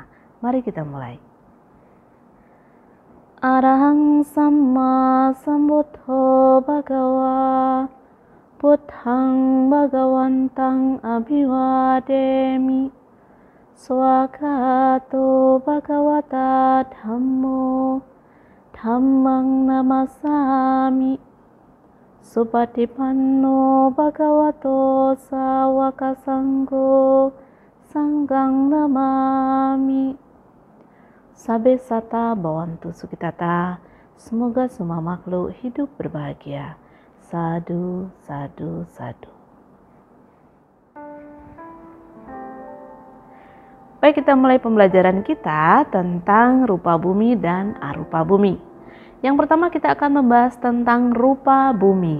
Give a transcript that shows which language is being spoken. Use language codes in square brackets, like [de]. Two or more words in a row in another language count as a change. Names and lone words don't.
[id] Mari kita mulai. [pi] Arahang Samma Sambuddho Bhagava Buddhang Bhagavantang Abhivademi Swagato Bhagavata Dhammo Dhammang Namasami Supatipanno Bhagavato Sawaka Sanggo Sanggang Namami. Sabe sata bawantu sukitata, [id] semoga semua makhluk hidup berbahagia. [pi] Sadu, sadu, sadu. [id] Baik, kita mulai pembelajaran kita tentang rupa bumi dan arupa bumi. Yang pertama kita akan membahas tentang rupa bumi.